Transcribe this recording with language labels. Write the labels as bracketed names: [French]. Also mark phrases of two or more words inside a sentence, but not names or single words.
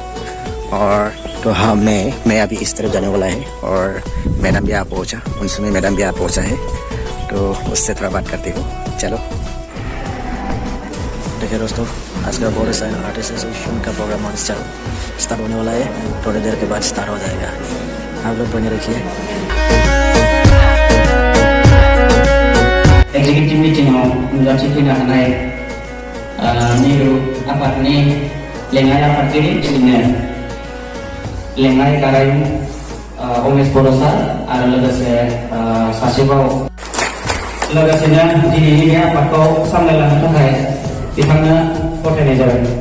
[Hindi] और तो हाँ, मैं अभी इस तरफ जाने वाला है और मैडम भी आप पहुँचा, उन समय मैडम भी आप पहुँचा है। तो उससे थोड़ा बात करते हो, चलो। देखिए दोस्तों, आज का बड़ो [English] sign artist association [Hindi] का प्रोग्राम स्टार्ट होने वाला है। थोड़ी देर के बाद स्टार्ट हो जाएगा, आप लोग बने रखिए। [Bodo] एक्जिक्यूटिव मीटिंगाव नुजाथि फैनो हानाय मिरु आफादनि लेङाइ आफादगिरि बिदिनो लेङाइ गारायुं उमेश बर' सार आरो लोगोसे सासेबाव लोगोसेनो दिनैनि बे आफादखौ सामलायलांनो थाखाय बिथांनो गथायनाय जाबाय।